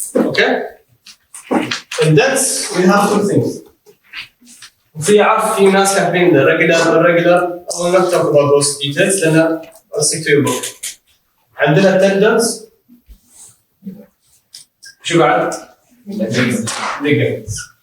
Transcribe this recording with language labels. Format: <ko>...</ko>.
<en>Okay? And that's we have two things.</en> <ar>في ناس كاتبين regular irregular.</ar> <en>I will not talk about those details لأن I'll stick to your book. عندنا tendons.</en> <ar>شو بعد؟ Ligaments.</ar>